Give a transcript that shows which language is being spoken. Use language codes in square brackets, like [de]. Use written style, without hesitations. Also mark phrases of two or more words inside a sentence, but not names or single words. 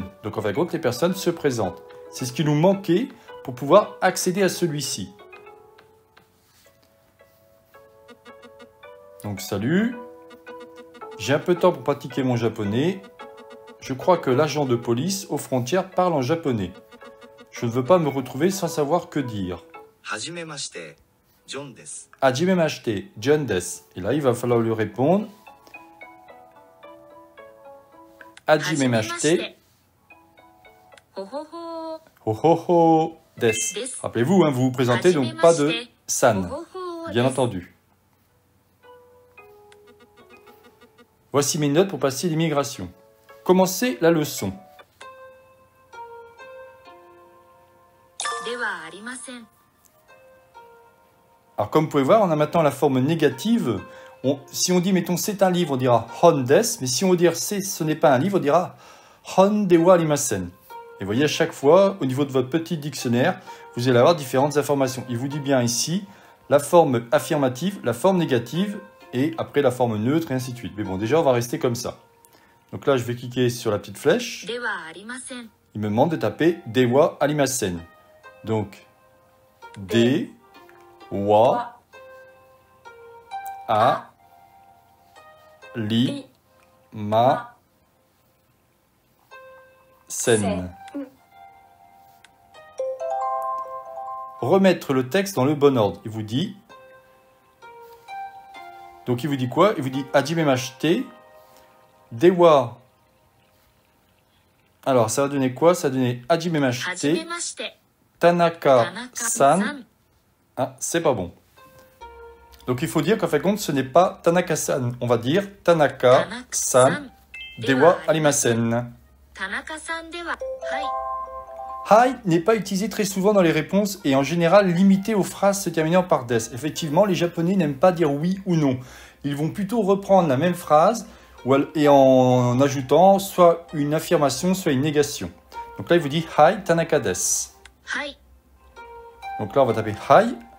[fr] Donc en fin de compte, les personnes se présentent. C'est ce qui nous manquait pour pouvoir accéder à celui-ci. Donc salut, j'ai un peu de temps pour pratiquer mon japonais. Je crois que l'agent de police aux frontières parle en japonais. Je ne veux pas me retrouver sans savoir que dire. [ja] はじめまして、Johnです. はじめまして、Johnです. [fr] Et là, il va falloir lui répondre. [ja] Hajimemashite. ほほほです. [fr] Rappelez-vous, hein, vous vous présentez donc pas de san. Bien entendu. Voici mes notes pour passer l'immigration. Commencez la leçon. Alors comme vous pouvez voir, on a maintenant la forme négative. Si on dit, mettons, c'est un livre, on dira [ja] 本です. [fr] Mais si on veut dire ce n'est pas un livre, on dira [ja] 本ではありません. [fr] Et vous voyez, à chaque fois, au niveau de votre petit dictionnaire, vous allez avoir différentes informations. Il vous dit bien ici la forme affirmative, la forme négative, et après la forme neutre, et ainsi de suite. Mais bon, déjà, on va rester comme ça. Donc là, je vais cliquer sur la petite flèche. Il me demande de taper [ja] ではありません. [fr] Donc, [ja] ではありません. [fr] Remettre le texte dans le bon ordre. Il vous dit... Donc, il vous dit quoi? Il vous dit [ja] はじめまして、では. [fr] Alors, ça va donner quoi? Ça va donner [ja] はじめまして、田中さん. [fr] Ah, c'est pas bon. Donc, il faut dire qu'en fin de compte, ce n'est pas Tanaka-san. On va dire [ja] 田中さん、ではありません. [fr] Hai n'est pas utilisé très souvent dans les réponses et en général limité aux phrases se terminant par des. Effectivement, les Japonais n'aiment pas dire oui ou non. Ils vont plutôt reprendre la même phrase et en ajoutant soit une affirmation, soit une négation. Donc là, il vous dit [ja] はい田中です. [fr] Donc là, on va taper Hai.